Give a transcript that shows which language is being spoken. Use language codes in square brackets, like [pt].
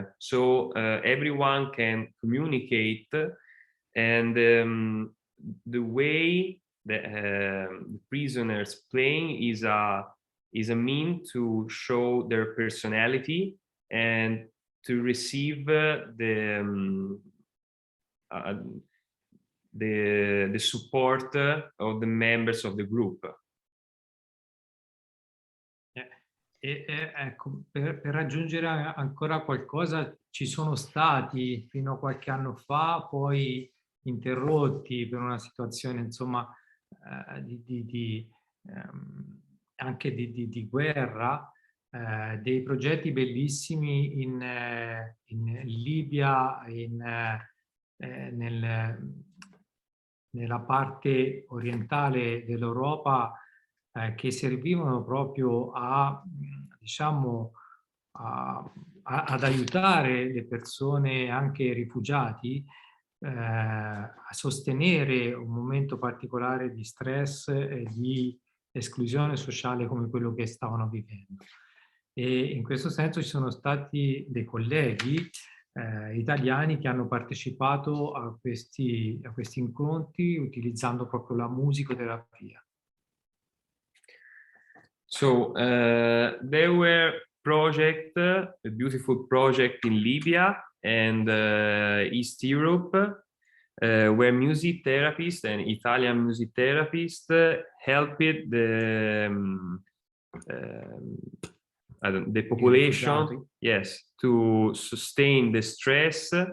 [en] So everyone can communicate, and the way the prisoners playing is a mean to show their personality and to receive the support of the members of the group. [it] Ecco, per aggiungere ancora qualcosa, ci sono stati fino a qualche anno fa, poi interrotti per una situazione, insomma, anche di guerra, dei progetti bellissimi in Libia, nella parte orientale dell'Europa, che servivano proprio diciamo, ad aiutare le persone, anche rifugiati, a sostenere un momento particolare di stress e di esclusione sociale come quello che stavano vivendo. E in questo senso ci sono stati dei colleghi italiani che hanno partecipato a questi incontri utilizzando proprio la musicoterapia. [en] So there were project, a beautiful project in Libya and East Europe, where music therapists and Italian music therapists helped the population, yes, to sustain the stress.